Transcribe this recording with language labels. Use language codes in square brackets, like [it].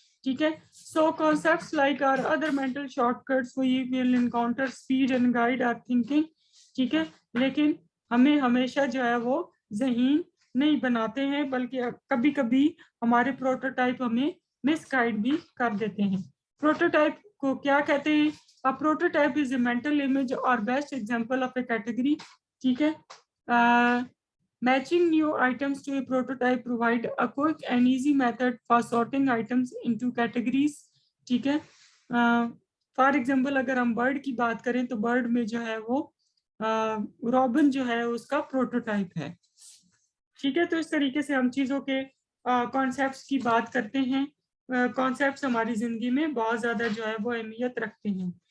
[ur] ٹھیک ہے. سو [en] concepts like our other mental shortcuts we will encounter speed and guide our thinking. [ur] ٹھیک ہے, لیکن ہمیں ہمیشہ جو ہے وہ ذہین نہیں بناتے ہیں, بلکہ کبھی کبھی ہمارے پروٹوٹائپ ہمیں مس گائیڈ بھی کر دیتے ہیں. پروٹوٹائپ کو کیا کہتے ہیں؟ [en] A prototype is a mental image or best example of a category. [ur] ٹھیک ہے. [en] Matching new items to a prototype provide a quick and easy method for sorting items into categories. [ur] ٹھیک ہے. فار ایگزامپل اگر ہم bird کی بات کریں تو برڈ میں جو ہے وہ رابن جو ہے اس کا پروٹوٹائپ ہے. ٹھیک ہے. تو اس طریقے سے ہم چیزوں کے کانسیپٹس کی بات کرتے ہیں. کانسیپٹس ہماری زندگی میں بہت زیادہ جو ہے وہ اہمیت رکھتے ہیں.